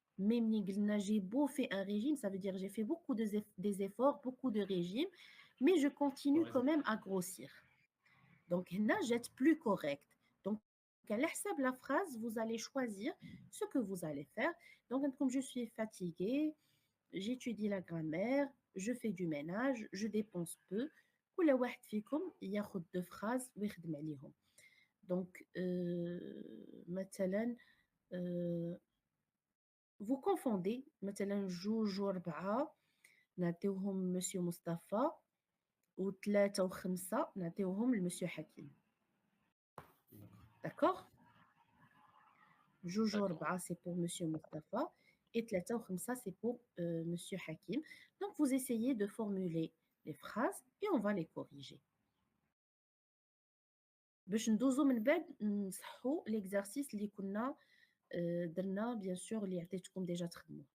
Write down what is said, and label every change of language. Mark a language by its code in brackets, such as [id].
[fr] Mais [ar] ملي قلنا [fr] j'ai beau fait un régime, ça veut dire j'ai fait beaucoup des efforts, beaucoup de régimes, mais je continue quand même à grossir. Donc, [ar] هنا جات [fr] plus correct. Donc, à l'hsab la phrase, vous allez choisir ce que vous allez faire. Donc, comme je suis fatiguée, j'étudie la grammaire, je fais du ménage, je dépense peu. [ar] كل واحد فيكم ياخذ [fr] deux phrases [ar] ويخدم عليهم. Donc, مثلا [fr] vous confondez [ar] مثلا جوج وربعة نعطيوهم مسيو مصطفى وثلاثة وخمسة نعطيوهم لمسيو حكيم. [fr] D'accord. جوج D'accord. [ar] وربعة [fr] c'est pour Monsieur Mustafa et [ar] ثلاثة وخمسة [fr] c'est pour Monsieur Hakim. Donc vous essayez de formuler les phrases et on va les corriger. [ar] باش ندوزو من بعد نصحو l'exercice اللي كنا درنا bien sûr اللي عطيتكم déjà تخدموه.